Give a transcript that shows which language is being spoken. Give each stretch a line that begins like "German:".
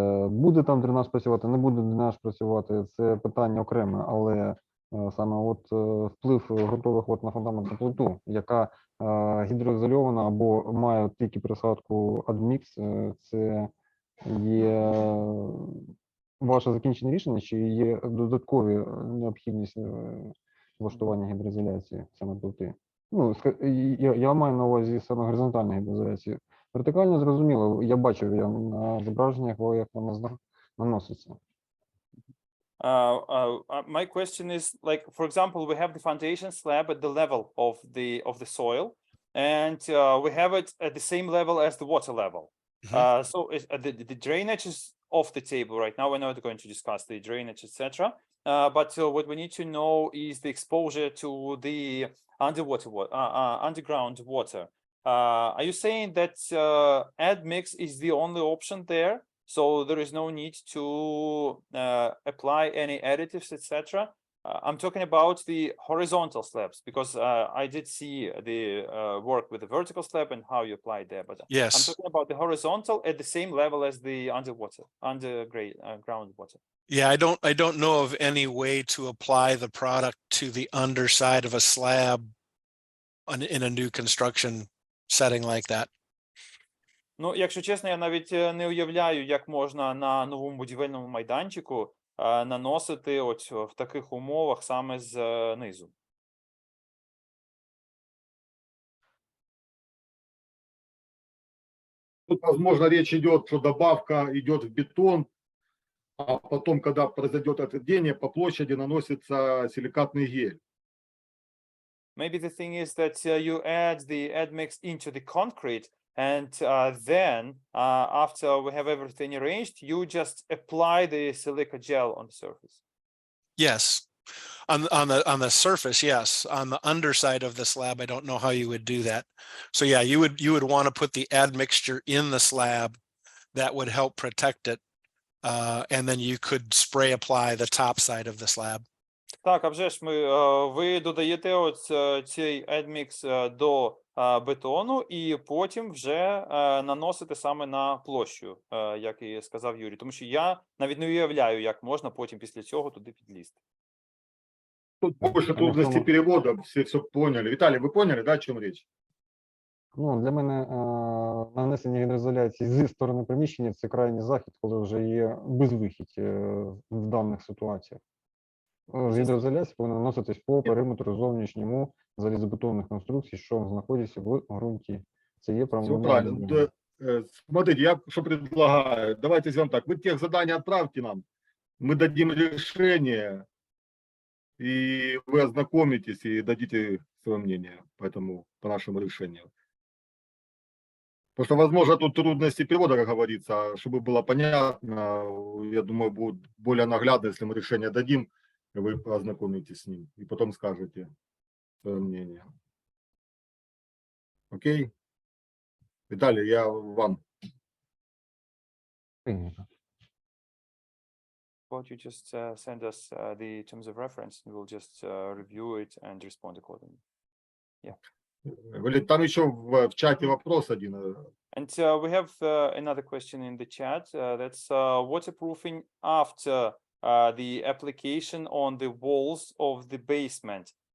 Ukrainian: Буде там дренаж працювати, не буде дренаж працювати, це питання окреме, але саме от вплив ґрунтових вод на фундаментну плиту, яка гідроізольована або має тільки присадку адмікс, це є ваше закінчене рішення, чи є додаткові необхідність влаштування гідроізоляції саме плити? Ну, я маю на увазі саме горизонтальну гідроізоляцію. Вертикально зрозуміло, я бачив на зображеннях, як вона наноситься.
English: My question is, like, for example, we have the foundation slab at the level of the soil, and we have it at the same level as the water level. So the drainage is off the table right now. We're not going to discuss the drainage, etc. But what we need to know is the exposure to the underground water. Are you saying that admix is the only option there? So there is no need to apply any additives, etc. I'm talking about the horizontal slabs because I did see the work with the vertical slab and how you apply there. But Yes. I'm talking about the horizontal at the same level as the underground water. Yeah, I don't know of any way to apply the product to the underside of a slab in a new construction setting like that.
Ukrainian: Ну, якщо чесно, я навіть не уявляю, як можна на новому будівельному майданчику наносити от в таких умовах саме знизу.
Russian: Тут, возможно, речь идет, что добавка идет в бетон, а потом, когда произойдет отведение, по площади наносится силикатный гель.
English: Maybe the thing is that you add the admix into the concrete, and then after we have everything arranged, you just apply the silica gel on the surface. Yes. On the surface, yes. On the underside of the slab, I don't know how you would do that. So yeah, you would want to put the admixture in the slab. That would help protect it. And then you could spray apply the top side of the slab.
Ukrainian: Так, а вже ж ви додаєте от цей admix до бетону і потім вже наносите саме на площу, як і сказав Юрій. Тому що я навіть не уявляю, як можна потім після цього туди підлізти.
Russian: Тут больше трудностей перевода, все поняли. Виталий, вы поняли, да, о чем речь?
Ukrainian: Ну, для мене нанесення гідроізоляції зі сторони приміщення – це крайній захід, коли вже є безвихідь в даних ситуаціях. Гідроізоляція повинна наноситись по периметру зовнішньому залізобетонних конструкцій, що знаходяться в ґрунті. Це є правильно.
Russian: Смотрите, я что предлагаю. Давайте сделаем так. Вы тех задания отправьте нам, мы дадим решение, и вы ознакомитесь и дадите свое мнение по нашему решению. Потому что, возможно, тут трудности перевода, как говорится, чтобы было понятно, я думаю, будет более наглядно, если мы решение дадим, вы ознакомитесь с ним и потом скажете свое мнение. Окей? Виталий, я вам.
English: about you just send us the terms of reference and we'll just review it and respond accordingly.
Russian: Там еще в чате вопрос один.
English: And we have another question in the chat. That's waterproofing after the application on the walls of the basement.